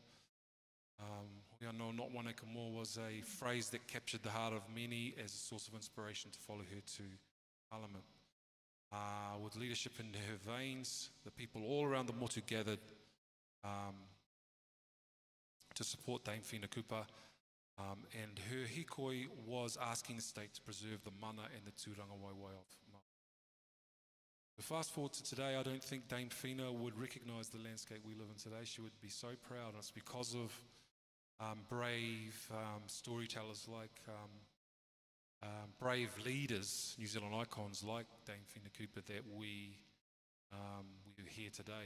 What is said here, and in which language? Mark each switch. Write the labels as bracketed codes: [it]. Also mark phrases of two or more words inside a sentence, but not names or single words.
[en] We all know not one acre more was a phrase that captured the heart of many as a source of inspiration to follow her to Parliament. With leadership in her veins, the people all around the motu gathered to support Dame Whina Kupa. And her hikoi was asking the state to preserve the mana and the [mi] tūranga waiwai [en] of Māori. So fast forward to today, I don't think Dame Whina would recognise the landscape we live in today. She would be so proud, and it's because of brave storytellers like brave leaders, New Zealand icons like Dame Whina Kupa, that we are here today.